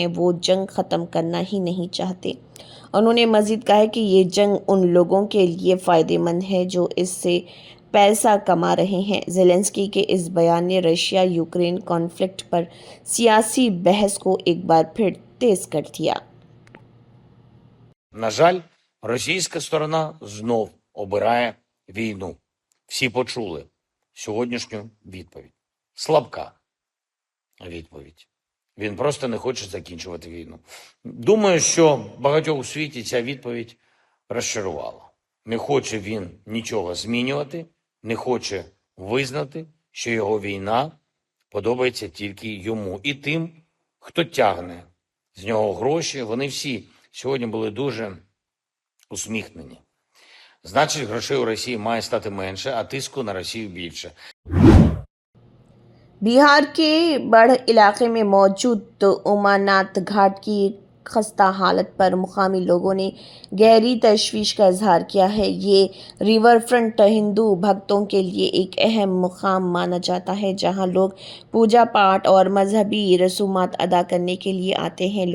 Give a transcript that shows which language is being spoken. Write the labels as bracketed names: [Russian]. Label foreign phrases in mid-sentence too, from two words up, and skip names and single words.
[Hindi] वो जंग ख़त्म करना ही नहीं चाहते। उन्होंने मज़ीद कहा कि ये जंग उन लोगों के लिए फ़ायदेमंद है जो इससे पैसा कमा रहे हैं। ज़ेलेंस्की के इस बयान ने रशिया यूक्रेन कॉन्फ्लिक्ट पर सियासी बहस को एक बार फिर तेज कर दिया। [Ukrainian] На жаль, російська сторона знов обирає війну. Всі почули сьогоднішню відповідь. Слабка відповідь. Він просто не хоче закінчувати війну. Думаю, що багатьох у світі ця відповідь розчарувала. Не хоче він нічого змінювати, не хоче визнати, що його війна подобається тільки йому і тим, хто тягне з нього гроші. Вони всі сьогодні були дуже усміхнені. Значить, грошей у Росії має стати менше, а тиску на Росію більше. [Hindi] बिहार के बढ़ इलाके में मौजूद उमानाथ घाट की खस्ता हालत पर मुकामी लोगों ने गहरी तशवीश का इजहार किया है। ये रिवर फ्रंट हिंदू भक्तों के लिए एक अहम मुकाम माना जाता है, जहां लोग पूजा पाठ और मजहबी रसूमात अदा करने के लिए आते हैं।